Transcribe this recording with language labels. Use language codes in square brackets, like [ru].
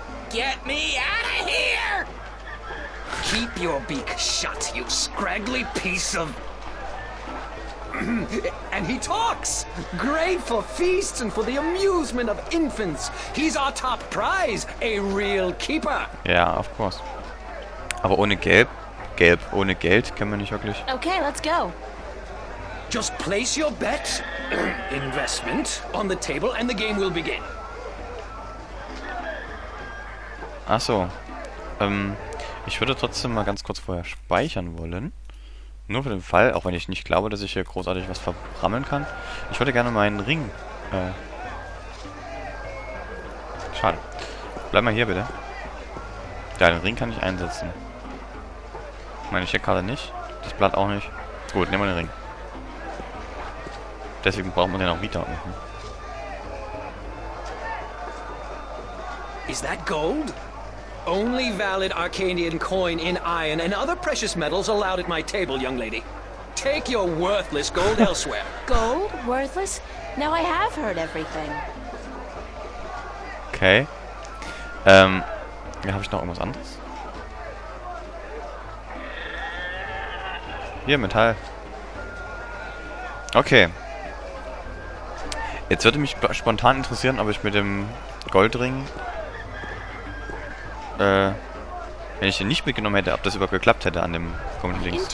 [en] Get me out of here! Keep your beak shut, you scraggly piece of... And he talks! Great for feasts and for the amusement of infants. He's our top prize, a real keeper. Ja, of course. [de] Aber ohne ohne Geld können wir nicht wirklich... [en] Okay, let's go. Just place your bet, investment, on the table and the game will begin. [de] Ach so. Ich würde trotzdem mal ganz kurz vorher speichern wollen. Nur für den Fall, auch wenn ich nicht glaube, dass ich hier großartig was verbrammeln kann. Ich würde gerne meinen Ring... Schade. Bleib mal hier, bitte. Ja, den Ring kann ich einsetzen. Meine Checkkarte nicht. Das Blatt auch nicht. Gut, nehmen wir den Ring. Deswegen braucht man den auch wieder unten. [en] Is that gold? Only valid Arcanian coin in iron and other precious metals allowed at my table, young lady. Take your worthless gold elsewhere. Gold? Worthless? Now I have heard everything. Okay. [de] Ja, habe ich noch irgendwas anderes? Hier, Metall. Okay. Jetzt würde mich spontan interessieren, ob ich mit dem Goldring, wenn ich den nicht mitgenommen hätte, ob das überhaupt geklappt hätte an dem komischen Dings.